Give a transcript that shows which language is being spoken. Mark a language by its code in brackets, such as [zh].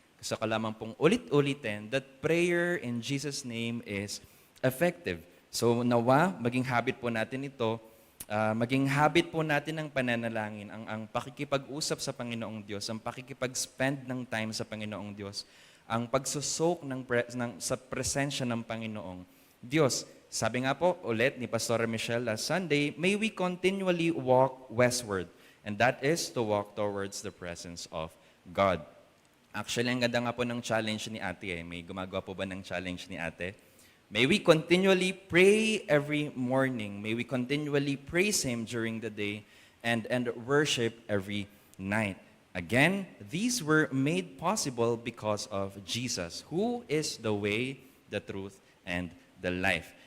[tl] Gusto ko lamang pong ulit-ulitin [en] that prayer in Jesus' name is effective. [tl] So nawa, maging habit po natin ito, maging habit po natin ang pananalangin, ang pakikipag-usap sa Panginoong Diyos, ang pakikipag-spend ng time sa Panginoong Diyos, ang pagsusok sa presensya ng Panginoong Diyos. Sabi nga po ulit ni Pastor Michelle last Sunday, [en] may we continually walk westward, and that is to walk towards the presence of God. [tl] Actually, ang ganda nga po ng challenge ni ate. May gumagawa po ba ng challenge ni ate? [en] May we continually pray every morning. May we continually praise Him during the day and worship every night. Again, these were made possible because of Jesus, who is the way, the truth, and the life.